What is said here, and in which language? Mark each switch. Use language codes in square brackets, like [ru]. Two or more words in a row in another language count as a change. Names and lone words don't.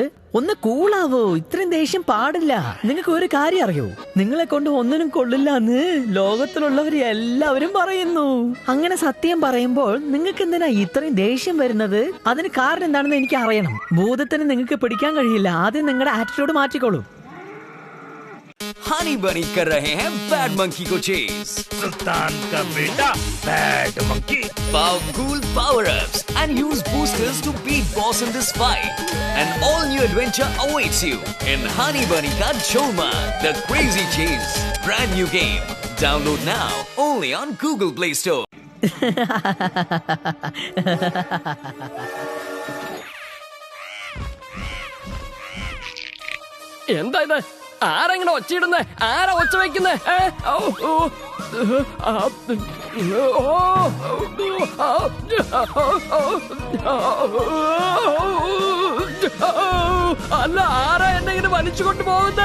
[ml] ഒന്ന് കൂളാവോ, ഇത്രയും ദേഷ്യം പാടില്ല. നിങ്ങൾക്ക് ഒരു കാര്യം അറിയോ? നിങ്ങളെ കൊണ്ട് ഒന്നിനും കൊള്ളില്ല എന്ന് ലോകത്തിലുള്ളവര് എല്ലാവരും പറയുന്നു. അങ്ങനെ സത്യം പറയുമ്പോൾ നിങ്ങൾക്ക് എന്തിനാ ഇത്രയും ദേഷ്യം വരുന്നത്? അതിന് കാരണം എന്താണെന്ന് എനിക്ക് അറിയണം. ഭൂതത്തിന് നിങ്ങൾക്ക് പിടിക്കാൻ കഴിയില്ല. ആദ്യം നിങ്ങളുടെ ആറ്റിറ്റ്യൂഡ് മാറ്റിക്കോളൂ. [hi] हनी बनी कर रहे हैं बैड मंकी को चेस. सुल्तान का बेटा बैड मंकी. [en] Powerful power-ups and use boosters to beat boss in this fight. An all-new adventure awaits you in Honey Bunny Ka Choma, the Crazy Chase. Brand new game. Download now only on Google Play Store. [ml] എന്താ ഇത്? ആരെങ്ങനെ ഒച്ചയിടുന്നേ? ആരാ ഒച്ച വയ്ക്കുന്നേ? അല്ല, ആരാ എന്നെ ഇങ്ങനെ വലിച്ചു കൊണ്ട് പോകുന്നേ?